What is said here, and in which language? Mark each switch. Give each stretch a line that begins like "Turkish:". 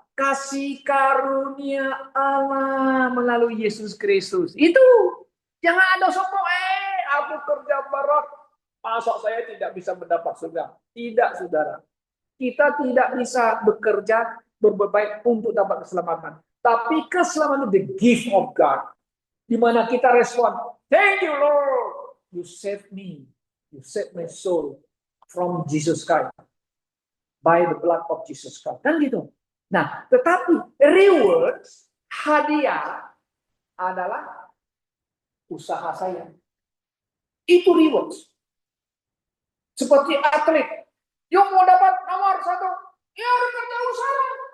Indonesian: Kasih karunia Allah melalui Yesus Kristus. Itu. Jangan ada sombong, aku kerja berat, masa saya tidak bisa mendapat surga. Tidak, saudara. Kita tidak bisa bekerja berbuat baik untuk dapat keselamatan. Tapi keselamatan itu
English: the gift of God.
Indonesian: Di mana kita respon,
English: thank you Lord, you saved me, you saved my soul from Jesus Christ, by the blood of Jesus Christ.
Indonesian: Kan gitu. Nah, tetapi rewards, hadiah adalah usaha saya. Itu rewards. Seperti atlet, yang mau dapat nomor 1, ya harus kerja usaha.